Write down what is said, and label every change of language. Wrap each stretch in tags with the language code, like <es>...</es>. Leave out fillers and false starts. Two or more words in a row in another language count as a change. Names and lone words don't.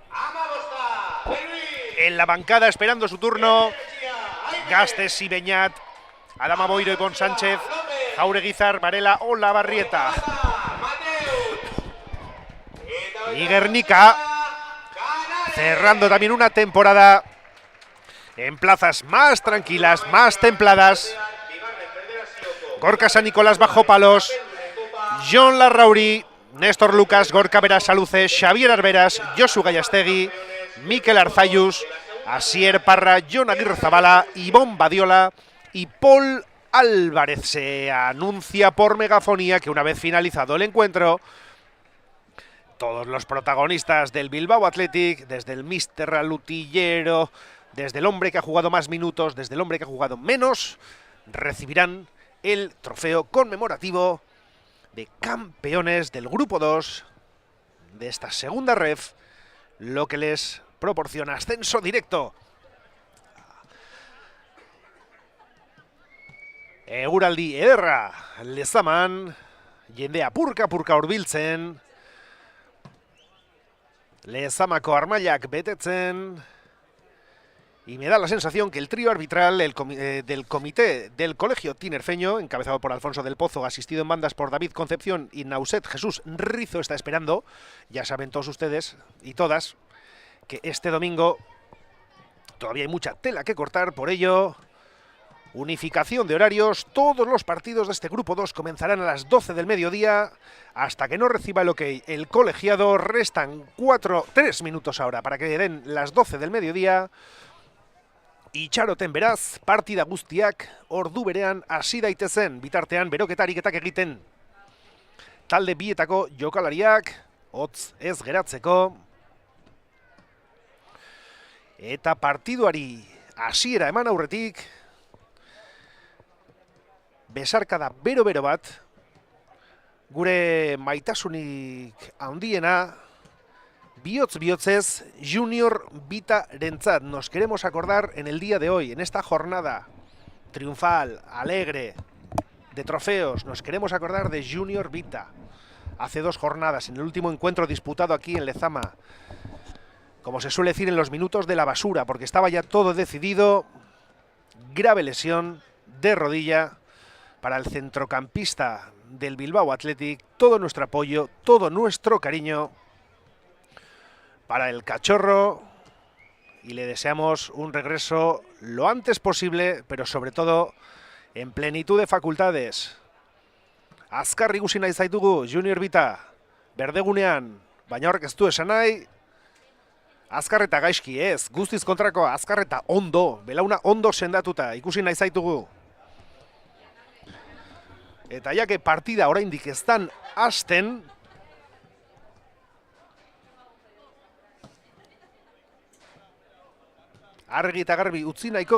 <es>En la bancada esperando su turno, Gastes y Beñat, Adama Boiro y Bon Sánchez, Jaureguizar, Varela o Labarrieta. Y Gernika, cerrando también una temporada en plazas más tranquilas, más templadas. Gorka San Nicolás bajo palos, Jon Larrauri, Néstor Lucas, Gorka Berasaluze, Xavier Arberas, Josu Gallastegui, Mikel Arzayus, Asier Parra, Jon Aguirrezabala, Ivón Badiola y Paul Álvarez. Se anuncia por megafonía que una vez finalizado el encuentro, todos los protagonistas del Bilbao Athletic, desde el míster alutillero, desde el hombre que ha jugado más minutos, desde el hombre que ha jugado menos, recibirán el trofeo conmemorativo de campeones del grupo 2 de esta segunda ref, lo que les proporciona ascenso directo.</es> <eu>Eguraldi ederra lezaman, jendea purka hurbiltzen, lezamako armailak betetzen,</eu> <es>y me da la sensación que el trío arbitral del comité del colegio tinerfeño, encabezado por Alfonso del Pozo, asistido en bandas por David Concepción y Nauset Jesús Rizo, está esperando. Ya saben todos ustedes y todas que este domingo todavía hay mucha tela que cortar, por ello, unificación de horarios. Todos los partidos de este grupo 2 comenzarán a las 12 del mediodía, hasta que no reciba el ok el colegiado. Restan 3 minutos ahora para que den las 12 del mediodía.</es> <eu>Itxaroten beraz, partida guztiak ordu berean hasi daitezen, bitartean beroketariketak egiten. Talde bietako jokalariak, hotz ez geratzeko. Eta partiduari hasiera eman aurretik, besarkada bero-bero bat, gure maitasunik handiena, bihotz-bihotzez Junior Vitarentzat.</eu> <es>Nos queremos acordar en el día de hoy, en esta jornada triunfal, alegre, de trofeos, nos queremos acordar de Junior Vita. hace 2 jornadas, en el último encuentro disputado aquí en Lezama. Como se suele decir, en los minutos de la basura, porque estaba ya todo decidido. Grave lesión de rodilla para el centrocampista del Bilbao Athletic. Todo nuestro apoyo, todo nuestro cariño para el cachorro, y le deseamos un regreso lo antes posible, pero sobre todo en plenitud de facultades.</es> <eu>Azkar ikusi nahi zaitugu, Junior Bita, berdegunean, baina horrek ez du esan nahi, azkar eta gaizki ez, guztiz kontrako, azkar eta ondo, belauna ondo sendatuta, ikusi nahi zaitugu. Eta jake partida oraindik ez dan hasten, argi eta garbi utzi nahiko</eu>